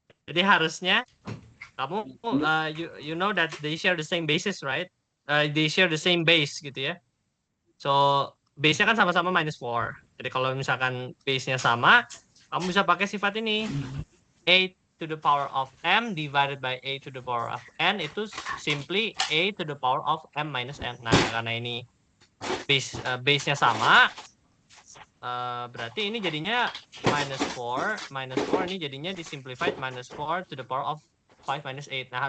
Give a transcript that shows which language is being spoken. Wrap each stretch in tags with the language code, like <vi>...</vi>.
<id>Jadi harusnya kamu</id> <en>you know that they share the same basis, right? They share the same base gitu ya. So</en> <id>base-nya kan sama-sama</id> <en>-4.</en> <id>Jadi kalau misalkan base-nya sama, kamu bisa pakai sifat ini.</id> <en>A to the power of m divided by a to the power of n itu simply a to the power of m minus n.</en> <id>Nah, karena ini base-nya sama, berarti ini jadinya -4 ini jadinya disimplified -4</id> <en>to the power of 5 minus 8.</en>